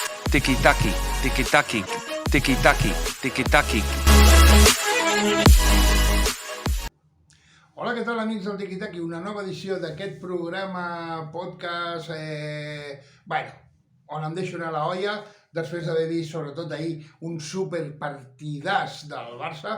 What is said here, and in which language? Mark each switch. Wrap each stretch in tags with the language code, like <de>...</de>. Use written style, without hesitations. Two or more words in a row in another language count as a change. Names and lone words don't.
<ca>Tiki-taki, tiki-taki, tiki-taki, tiki-taki. Hola, què tal, amics del Tiki-taki? Una nova edició d'aquest programa podcast, on em deixo anar la olla després d'haver vist, sobretot ahir, un superpartidàs del Barça.</ca>